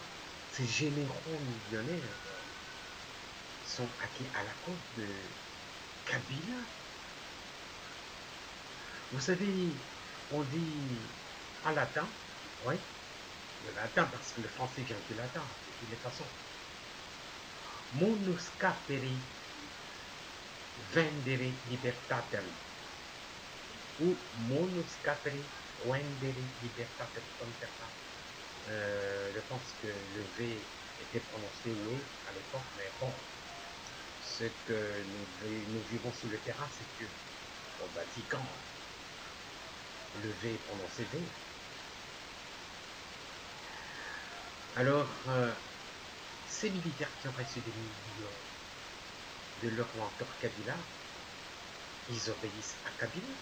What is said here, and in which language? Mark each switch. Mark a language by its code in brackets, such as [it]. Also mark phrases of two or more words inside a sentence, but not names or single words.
[fr] Ces généraux millionnaires sont acquis à la cause de Kabila. Vous savez, on dit en latin, oui, le latin parce que le français vient du latin, de toutes les façons. [la] Munus capere vendere libertatem ou Munus capere vendere libertatem [fr] comme certains. Je pense que le V était prononcé oui à l'époque, mais bon, ce que nous vivons sur le terrain, c'est que au Vatican, le V est prononcé V. Alors, ces militaires qui ont reçu des millions de leur mentor Kabila, ils obéissent à Kabila.